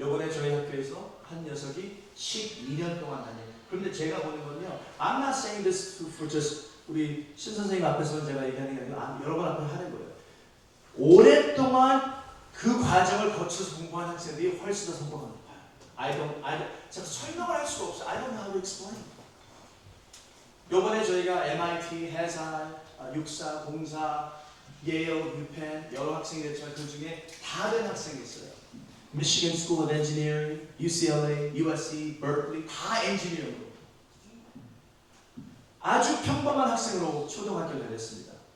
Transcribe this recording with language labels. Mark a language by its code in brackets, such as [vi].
[ko] 요번에 저희 학교에서 한 녀석이 12년 동안 다녀요. 그런데 제가 보는 건요, [en] I'm not saying this for just [ko] 우리 신 선생님 앞에서는 제가 얘기하는 게 아니라 여러 번 앞에 하는 거예요. 오랫동안 그 과정을 거쳐서 공부한 학생들이 훨씬 더 성과가 높아요. 제가 설명을 할 수가 없어요. [en] I don't know how to explain. [ko] 요번에 저희가 MIT, 해사, 육사, 공사, 예일, 유펜 여러 학생이 있지만 그 중에 다른 학생이 있어요. Michigan School of Engineering, UCLA, USC, Berkeley 다 엔지니어링으로 아주 평범한 학생으로 초등학교를 다녔습니다.